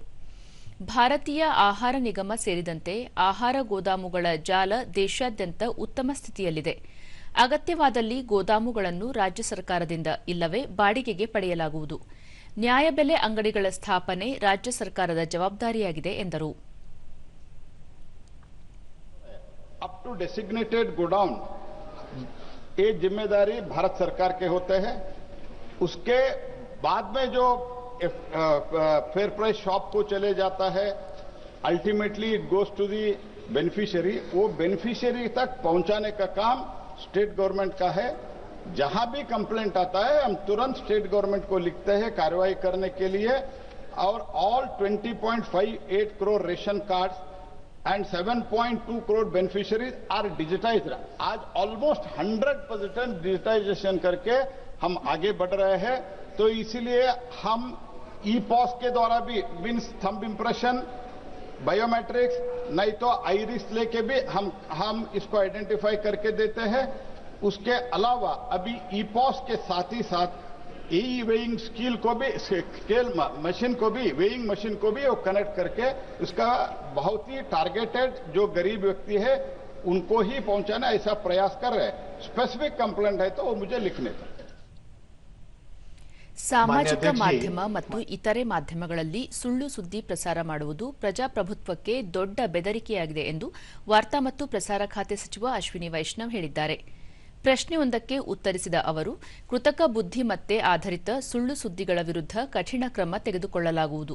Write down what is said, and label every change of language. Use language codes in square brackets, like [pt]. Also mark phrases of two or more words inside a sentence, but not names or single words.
[kn] ಭಾರತೀಯ ಆಹಾರ ನಿಗಮ ಸೇರಿದಂತೆ ಆಹಾರ ಗೋದಾಮುಗಳ ಜಾಲ ದೇಶಾದ್ಯಂತ ಉತ್ತಮ ಸ್ಥಿತಿಯಲ್ಲಿದೆ. ಅಗತ್ಯವಾದಲ್ಲಿ ಗೋದಾಮುಗಳನ್ನು ರಾಜ್ಯ ಸರ್ಕಾರದಿಂದ ಇಲ್ಲವೇ ಬಾಡಿಗೆಗೆ ಪಡೆಯಲಾಗುವುದು. ನ್ಯಾಯಬೆಲೆ ಅಂಗಡಿಗಳ ಸ್ಥಾಪನೆ ರಾಜ್ಯ ಸರ್ಕಾರದ ಜವಾಬ್ದಾರಿಯಾಗಿದೆ ಎಂದರು. [en] up to designated godown [hi] ये जिम्मेदारी भारत सरकार के होते हैं. उसके बाद में जो [en] fair price shop [hi] को चले जाता है, [en] ultimately it goes to the beneficiary. [hi] वो बेनिफिशियरी तक पहुंचाने का काम [en] state government [hi] का है. जहां भी कंप्लेंट आता है हम तुरंत [en] state government [hi] को लिखते हैं कार्रवाई करने के लिए. [en] और all 20.58 crore ration cards and 7.2 crore beneficiaries are digitized. [hi] आज [en] almost 100% digitization [hi] करके हम आगे बढ़ रहे हैं. तो इसीलिए हम ई-पॉस के द्वारा भी [en] means thumb impression, biometrics, [hi] नहीं तो आइरिस लेके भी हम इसको आइडेंटिफाई करके देते हैं. उसके अलावा अभी ई-पॉस के साथ ही साथ [en] weighing scale [hi] को भी मशीन को भी [en] weighing machine [hi] को भी वो कनेक्ट करके उसका बहुत ही टारगेटेड जो गरीब व्यक्ति है उनको ही पहुंचाना ऐसा प्रयास कर रहे हैं. [en] specific complaint [hi] है तो वो मुझे लिखने का. [kn] ಸಾಮಾಜಿಕ ಮಾಧ್ಯಮ ಮತ್ತು ಇತರೆ ಮಾಧ್ಯಮಗಳಲ್ಲಿ ಸುಳ್ಳು ಸುದ್ದಿ ಪ್ರಸಾರ ಮಾಡುವುದು ಪ್ರಜಾಪ್ರಭುತ್ವಕ್ಕೆ ದೊಡ್ಡ ಬೆದರಿಕೆಯಾಗಿದೆ ಎಂದು ವಾರ್ತಾ ಮತ್ತು ಪ್ರಸಾರ ಖಾತೆ ಸಚಿವ ಅಶ್ವಿನಿ ವೈಷ್ಣವ್ ಹೇಳಿದ್ದಾರೆ. ಪ್ರಶ್ನೆಯೊಂದಕ್ಕೆ ಉತ್ತರಿಸಿದ ಅವರು, ಕೃತಕ ಬುದ್ಧಿಮತ್ತೆ ಆಧರಿತ ಸುಳ್ಳು ಸುದ್ದಿಗಳ ವಿರುದ್ಧ ಕಠಿಣ ಕ್ರಮ ತೆಗೆದುಕೊಳ್ಳಲಾಗುವುದು.